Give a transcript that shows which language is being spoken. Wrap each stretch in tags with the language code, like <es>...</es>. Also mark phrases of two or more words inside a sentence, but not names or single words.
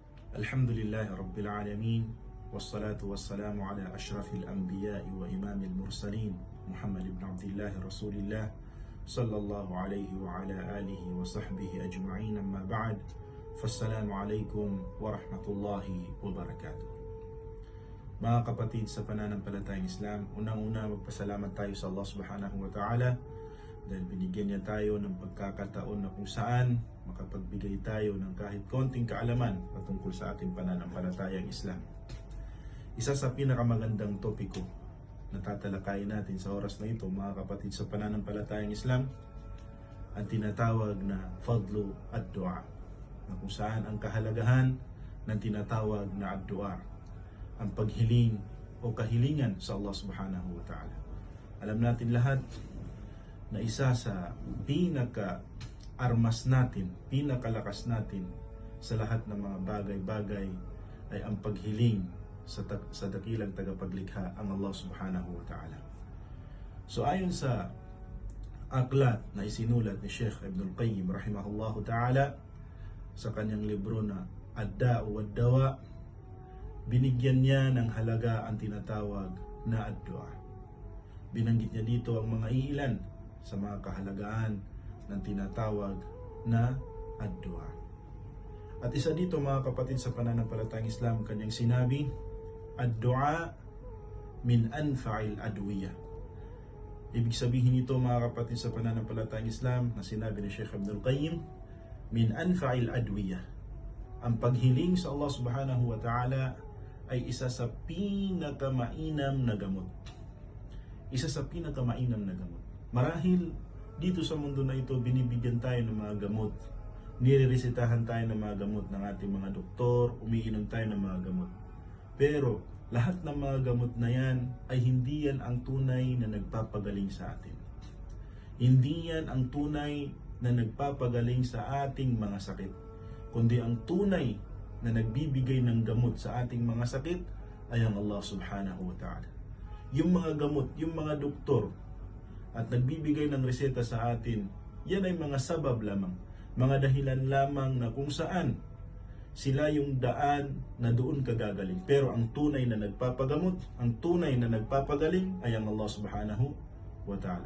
<ar>الحمد لله رب العالمين، والصلاة والسلام على أشرف الأنبياء وإمام المرسلين، محمد بن عبد الله رسول الله صلى الله عليه وعلى آله وصحبه أجمعين، أما بعد. فالسلام عليكم ورحمة الله وبركاته.</ar> <tl>Mga kapatid sa pananampalatayang Islam, unang-una magpasalamat tayo sa Allah</tl> <ar>سبحانه وتعالى</ar> <tl>dahil binigyan niya tayo ng pagkakataon na kung saan makapagbigay tayo ng kahit konting kaalaman patungkol sa ating pananampalatayang Islam. Isa sa pinakamagandang topiko na tatalakayin natin sa oras na ito, mga kapatid sa pananampalatayang Islam, ang tinatawag na</tl> <ar>فضل الدعاء,</ar> <tl>na kung saan ang kahalagahan ng tinatawag na ad-du'a, ang paghiling o kahilingan sa Allah</tl> <ar>سبحانه وتعالى.</ar> <tl>Alam natin lahat na isa sa pinaka-armas natin, pinakalakas natin sa lahat ng mga bagay-bagay ay ang paghiling sa dakilang tagapaglikha, ang Allah</tl> <ar>سبحانه وتعالى.</ar> <tl>So ayon sa aklat na isinulat ni Sheikh Ibn al-Qayyim</tl> <ar>رحمه الله تعالى</ar> <tl>sa kanyang libro na Ad-Da'u wad-Dawa, binigyan niya ng halaga ang tinatawag na ad-du'a. Binanggit niya dito ang mga ilan sa mga kahalagaan ng tinatawag na ad-du'a. At isa dito, mga kapatid sa pananampalatayang Islam, kanyang sinabi,</tl> <ar>الدعاء من أنفع الأدوية.</ar> <tl>Ibig sabihin nito, mga kapatid sa pananampalatayang Islam, na sinabi ni Sheikh Ibn al-Qayyim,</tl> <ar>من أنفع الأدوية.</ar> <tl>Ang paghiling sa Allah</tl> <ar>سبحانه وتعالى</ar> <tl>ay isa sa pinakamainam na gamot. Isa sa pinakamainam na gamot. Marahil dito sa mundo na ito, binibigyan tayo ng mga gamot. Nireresetahan tayo ng mga gamot ng ating mga doktor, umiinom tayo ng mga gamot. Pero lahat ng mga gamot na yan ay hindi yan ang tunay na nagpapagaling sa atin. Hindi yan ang tunay na nagpapagaling sa ating mga sakit. Kundi ang tunay na nagbibigay ng gamot sa ating mga sakit ay ang Allah</tl> <ar>سبحانه وتعالى.</ar> <tl>Yung mga gamot, yung mga doktor at nagbibigay ng reseta sa atin, yan ay mga sabab lamang, mga dahilan lamang na kung saan sila yung daan na doon kagagaling. Pero ang tunay na nagpapagamot, ang tunay na nagpapagaling ay ang Allah</tl> <ar>سبحانه وتعالى.</ar>